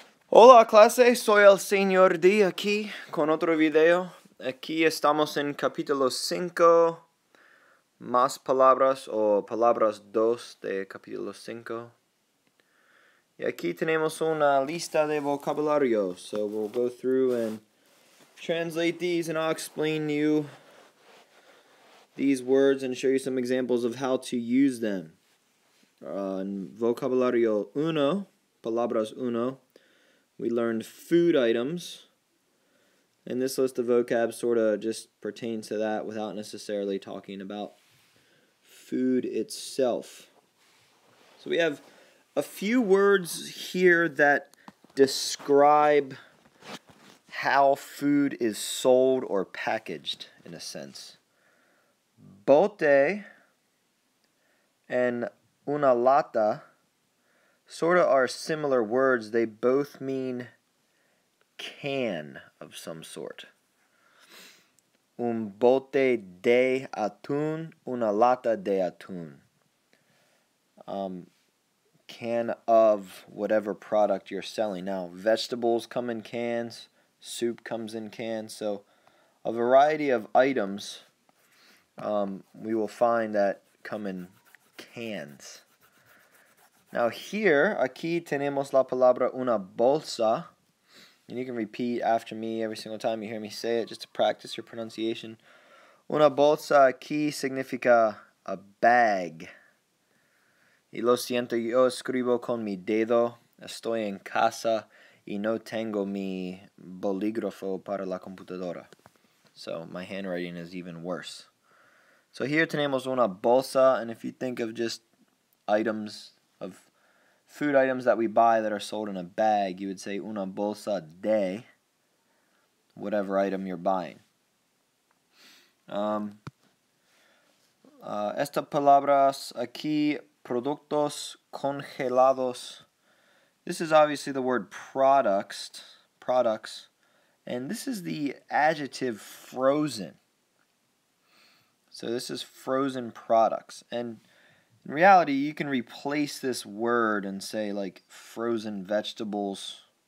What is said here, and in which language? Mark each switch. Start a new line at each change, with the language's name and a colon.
Spanish: Hola clase, soy el señor D aquí con otro video. Aquí estamos en capítulo 5, más palabras o palabras 2 de capítulo 5. Y aquí tenemos una lista de vocabulario.
English: So we'll go through and translate these, and I'll explain to you these words and show you some examples of how to use them. In vocabulario 1, palabras 1, we learned food items, and this list of vocab sort of just pertains to that without necessarily talking about food itself. So we have a few words here that describe how food is sold or packaged in a sense. Bote and una lata sort of are similar words. They both mean can of some sort.
Spanish: Un bote de atún, una lata de atún.
English: Can of whatever product you're selling. Now, vegetables come in cans, soup comes in cans, so a variety of items we will find that come in cans. Now here,
Spanish: aquí tenemos la palabra una bolsa,
English: and you can repeat after me every single time you hear me say it just to practice your pronunciation.
Spanish: Una bolsa aquí significa
English: a bag.
Spanish: Y lo siento, yo escribo con mi dedo, estoy en casa y no tengo mi bolígrafo para la computadora.
English: So my handwriting is even worse. So here
Spanish: tenemos una bolsa,
English: and if you think of just items of food items that we buy that are sold in a bag, you would say
Spanish: una bolsa de
English: whatever item you're buying.
Spanish: Estas palabras aquí, productos congelados.
English: This is obviously the word products, and this is the adjective frozen. So this is frozen products, and in reality, you can replace this word and say like frozen vegetables.